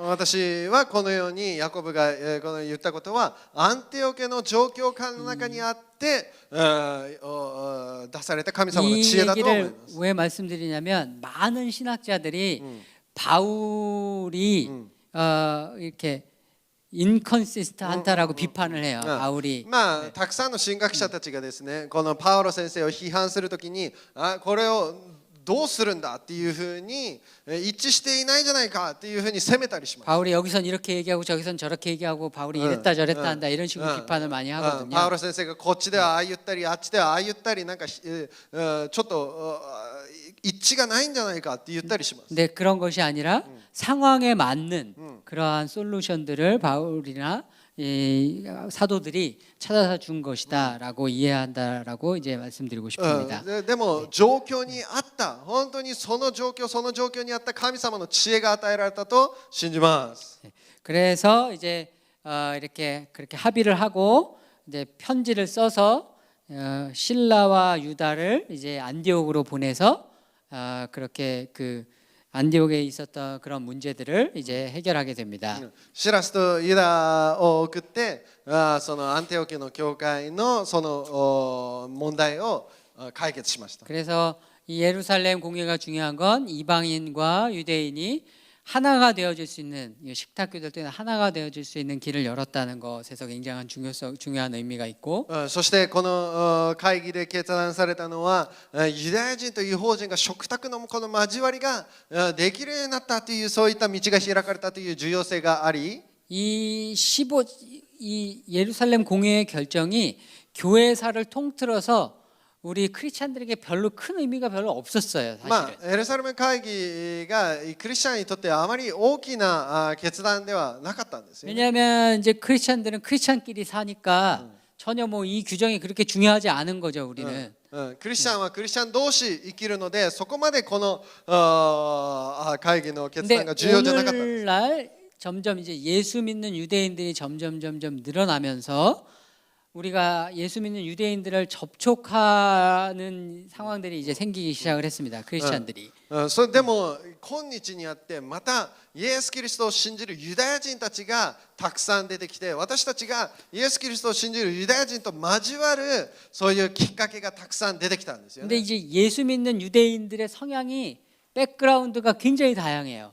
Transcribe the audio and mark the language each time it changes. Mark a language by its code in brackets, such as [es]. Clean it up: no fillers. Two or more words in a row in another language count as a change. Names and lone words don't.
[ja] 私はこのようにヤコブがこの言ったことはアンテオケの状況下の中にあって出された神様の知恵だと思いま [ko] 얘기를 [ja] す。 [ko] 왜 말씀드리냐면 많은 신학자들이 바울이 이렇게 인컨시스턴트하다라고 비판을 해요. 바울이 [ja] まあたくさんの神学者たちがですね、このパウロ先生を批判するときに、これをどうするんだっていうふうに一致していないじゃないかっていうふうに責めたりします。 [ko] 바울이 여기선 이렇게 얘기하고 저기선 저렇게 얘기하고 바울이 이랬다 저랬다 한다 이런 식으로 비판을 많이 [ja] パウ [ko] 하거든요. [ja] ロ先生がこっちではああ言ったりあっちではああ言ったりなんかちょっと一致がないんじゃないかって言ったりします。 [ko] 근데 그런 것이 아니라 상황에 맞는 그러한 솔루션들을 바울이나 이 사도들이 찾아서 준 것이다라고 이해한다라고 이제 말씀드리고 싶습니다. [ja] でも状況にあった本当にその状況にあった神様の知恵が与えられたと信じます。 [ko] 그래서 이제 이렇게 그렇게 합의를 하고 이제 편지를 써서 실라와 유다를 이제 안디옥으로 보내서 그렇게 그 안디옥에 있었던 그런 문제들을 이제 해결하게 됩니다. [ja] シラスとユダを送ってそのアンテオケの教会のその問題を解決しました。 [ko] 그래서 이 예루살렘 공예가 중요한 건 이방인과 유대인이 하나가 되어질 수 있는 식탁 교제 때는 하나가 되어질 수 있는 길을 열었다는 것에서 굉장한 중요한 의미가 있고 [ja] そしてこの会議で決断されたのはユダヤ人と異邦人が食卓のこの交わりができるようになったというそういった道が開かれたという重要性があり [ko] 이 예루살렘 공예의 결정이 교회사를 통틀어서 우리 크리스찬들에게 별로 큰 의미가 별로 없었어요. [ja] まあ [ko] 사실은. [ja] エルサレム会議がクリスチャンにとってあまり大きな決断ではなかったんですよね。 [ko] 왜냐하면 이제 크리스찬들은 크리스찬끼리 사니까 전혀 뭐 이 규정이 그렇게 중요하지 않은 거죠. 우리는. [ja] クリスチャンはクリスチャン同士生きるのでそこまでこの会議の決断 [ko] 근데 [ja] が重要じゃなかったんです。 [ko] 오늘날 점점 이제 예수 믿는 유대인들이 점점 늘어나면서 우리가 예수 믿는 ユダヤ인들을 접촉하는 상황들이 이제 생기기 시작을 했습니다. 크리스찬들이. [ja] それでも今日にあってまたイエス・キリストを信じるユダヤ人たちがたくさん出てきて、私たちがイエス・キリストを信じるユダヤ人と交わるそういうきっかけがたくさん出てきたんですよ [ko] 근데 [ja] ね。 [ko] 이제 예수 믿는 유대인들의 성향이 백그라운드가 굉장히 다양해요.